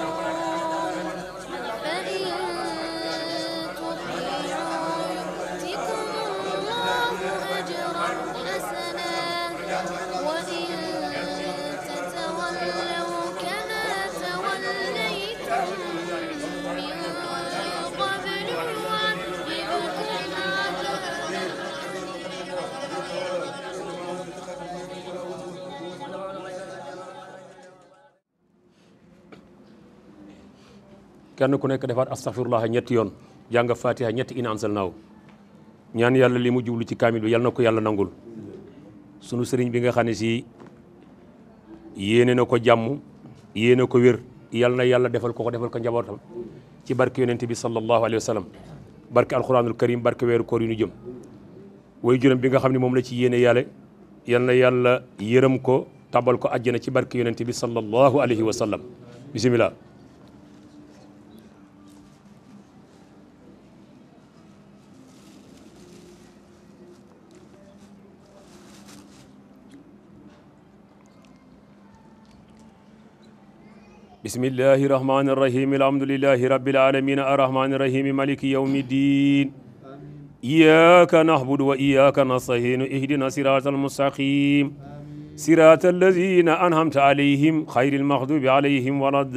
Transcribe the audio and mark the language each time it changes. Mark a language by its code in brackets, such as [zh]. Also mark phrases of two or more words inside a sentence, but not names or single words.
[ar] فإن تطيعوا يؤتكم الله أجرا حسنا وإن تتولوا كما توليتم من قبل يعذبكم عذابا [wo] kenn ku nekk defaat astaghfirullah ñetti yoon jàng fatiha ñetti in anzalnaahu ñaan yàlla li mu jublu ci kaamil bi yal na ko yàlla nangul sunu sëriñ bi nga xam ne si yéene na ko jàmm yéene ko wér yal na yàlla defal ko defal ko njabootam ci barke yonent bi [ar] صلى الله عليه وسلم [wo] barke [ar] القرآن الكريم [wo] barke weeru koor yu ñu jëm way juróom bi nga xam ne moom la ci yéene yàlla yal na yàlla yërëm ko tabal ko àjjana ci barke yonent bi [ar] صلى الله عليه وسلم [wo] bismillah [ar] بسم الله الرحمن الرحيم الحمد لله رب العالمين الرحمن الرحيم مالك يوم الدين إياك نعبد وإياك نستعين اهدنا الصراط المستقيم صراط الذين أنعمت عليهم خير المغضوب عليهم ولا